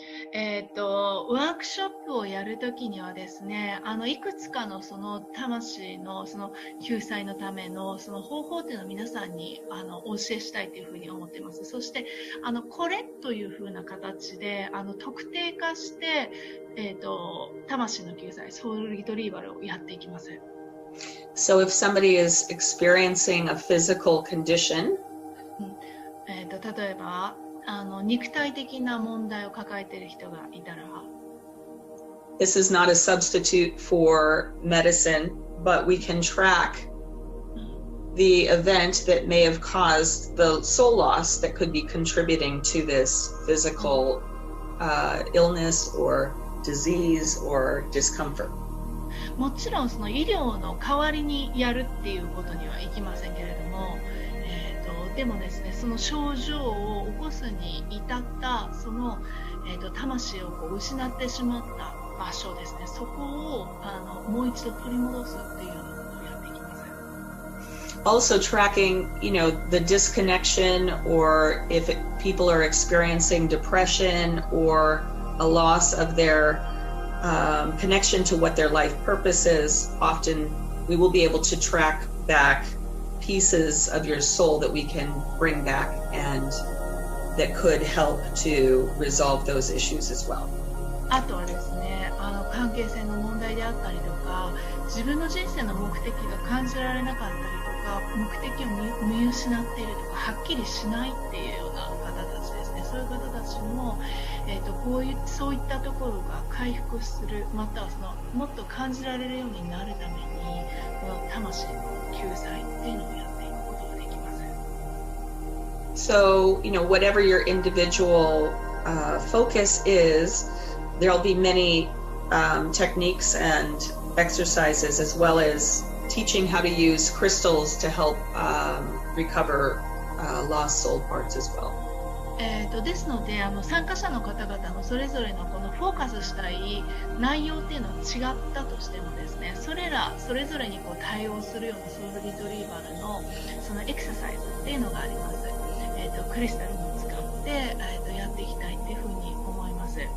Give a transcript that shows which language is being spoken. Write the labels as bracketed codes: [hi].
[ja] ワークショップをやるときにはですね、いくつかの魂の救済のための方法というのを皆さんにお教えしたいというふうに思っています。そしてこれというふうな形で特定化して、魂の救済、ソウルリトリーバルをやっていきます。 [en] So if somebody is experiencing a physical condition, [ja] 例えば肉体的な問題を抱えている人がいたら、 [en] this is not a substitute for medicine, but we can track the event that may have caused the soul loss that could be contributing to this physical illness or disease or discomfort. [ja] もちろん医療の代わりにやるっていうことにはいきませんけれども、でもですね、その症状を起こすに至った魂を失ってしまった場所ですね、そこをもう一度取り戻すっていうようなことをやっていきます。 [en] Also tracking, the disconnection, or if people are experiencing depression or a loss of their connection to what their life purpose is, often we will be able to track back pieces of your soul that we can bring back and that could help to resolve those issues as well. [ja] あとはですね、関係性の問題であったりとか、自分の人生の目的が感じられなかったりとか、目的を見失っているとか、はっきりしないっていうような方たちですね。そういう方たちも、そういったところが回復する、またはもっと感じられるようになるために、この魂の救済っていうのをやっていくことができます。 [en] So, whatever your individual focus is, there'll be many techniques and exercises, as well as teaching how to use crystals to help recover lost soul parts as well. [ja] ですので参加者の方々のそれぞれのこのフォーカスしたい内容っていうのは違ったとしてもですね、それぞれにこう対応するようなソウルリトリーバルのそのエクササイズっていうのがあります。クリスタルも使って、やっていきたいっていうふうに思います。